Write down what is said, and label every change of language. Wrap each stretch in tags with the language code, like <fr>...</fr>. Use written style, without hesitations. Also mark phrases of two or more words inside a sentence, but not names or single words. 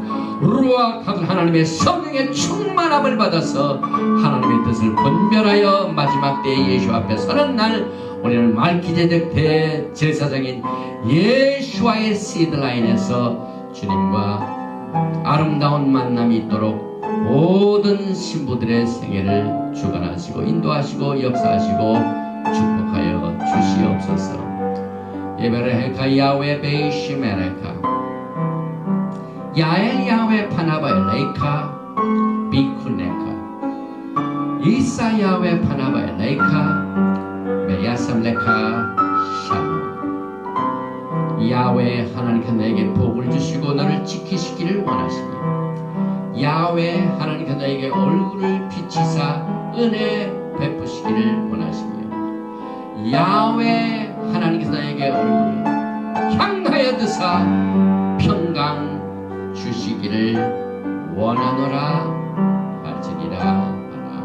<ko>루아하고 하나님의 성령의 충만함을 받아서 하나님의 뜻을 분별하여 마지막 때에 예수 앞에 서는 날 우리는 말기제덱 대제사장인 예수와의 시드라인에서 주님과 아름다운 만남이 있도록 모든 신부들의 생애를 주관하시고 인도하시고 역사하시고 축복하여 주시옵소서.</ko> <he>יברכך יהוה וישמרך יאר יהוה פניו אליך ויחנך ישא יהוה פניו אליך וישם לך שלום.</he> <ko>야훼 하나님께 내게 복을 주시고 너를 지키시기를 원하시며 야훼 하나님께 너에게 얼굴을 비치사 은혜 베푸시기를 원하시며 야훼 하나님께서 너에게 얼굴을 향하여 드사 평강 주시기를 원하노라 할지니라 하나.</ko>